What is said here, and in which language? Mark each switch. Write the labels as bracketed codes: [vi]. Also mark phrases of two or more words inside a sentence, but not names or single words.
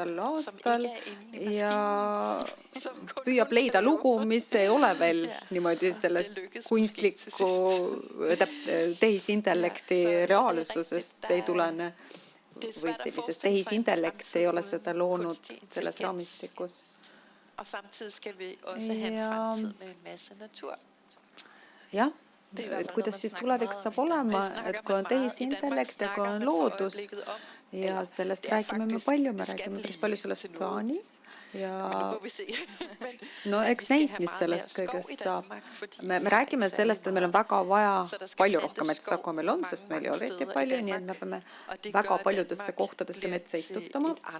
[et] aastal ja püüab leida lugu, mis ei ole veel niimoodi sellest kunstliku tehisintellekti reaalsusest ei tulene või sellisest tehisintellekt ei ole seda loonud selles raamistikus. [da] Og samtidig skal vi også have en fremtid med en masse natur. [et] Jah, et kuidas siis tulevik saab olema, et kui on tehisintellekt ja kui on loodus ja sellest räägime me palju, me räägime päris palju sellest Taanis ja no eks näis, mis sellest kõigest saab. Me räägime sellest, et meil on väga vaja palju rohkem metsa, kui meil on, sest meil ei ole eriti palju, nii et me peame väga paljudesse kohtadesse metsa istutama.